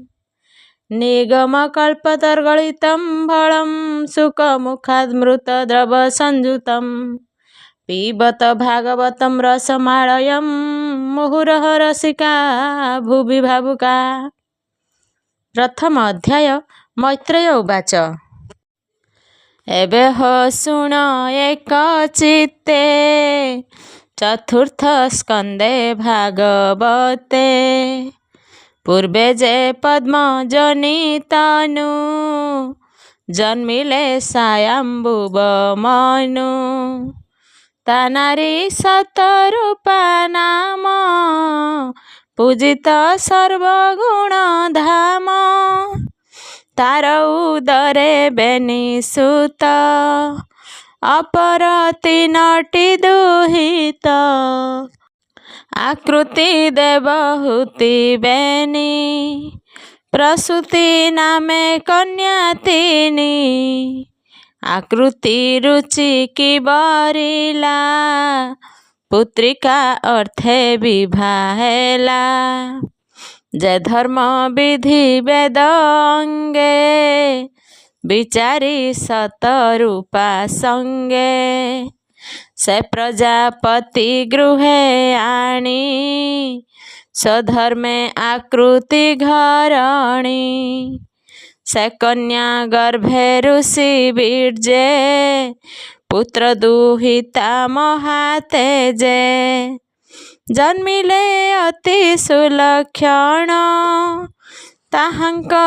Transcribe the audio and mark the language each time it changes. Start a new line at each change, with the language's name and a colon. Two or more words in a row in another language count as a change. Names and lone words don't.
Sanskrit: निगमकल्पतरुगलितं फलं सुखमुखादमृतद्रवसंयुतं पिबत भागवतं रसमालयं मुहुरः रसिका भुवि भावुका।
Odia: ପ୍ରଥମ ଅଧ୍ୟାୟ। ମୈତ୍ରେୟ ଉବାଚ ଏବେ ହୋ ଶୁଣ ଏକ ଚିତ୍ତେ ଚତୁର୍ଥ ସ୍କନ୍ଦେ ଭାଗବତେ ପୂର୍ବେ ଯେ ପଦ୍ମଜନୀ ତନୁ ଜନ୍ମିଲେ ସାୟମ୍ବୁବ ମନୁ ତା ନାରୀ ସତରୂପା ନାମ ପୂଜିତ ସର୍ବଗୁଣ ଧାମ ତାର ଉଦରେ ବେନିସୁତ ଅପର ତିନୋଟି ଦୁହିତ ଆକୃତି ଦେବହୂତି ବେନି ପ୍ରସୂତି ନାମେ କନ୍ୟା ତିନି ଆକୃତି ରୁଚି କି ବରିଲା ପୁତ୍ରିକା ଅର୍ଥେ ବିଭାହେଲା ଯେ ଧର୍ମ ବିଧି ବେଦ ଅଙ୍ଗେ ବିଚାରି ସତରୂପା ସଙ୍ଗେ ସେ ପ୍ରଜାପତି ଗୃହେ ଆଣି ସ୍ୱଧର୍ମେ ଆକୃତି ଘରଣୀ ସେ କନ୍ୟା ଗର୍ଭେ ଋଷି ବୀର୍ଯ୍ୟେ ପୁତ୍ର ଦୁହିତା ମହାତେଜେ ଜନ୍ମିଲେ ଅତି ସୁଲକ୍ଷଣ ତାହାଙ୍କ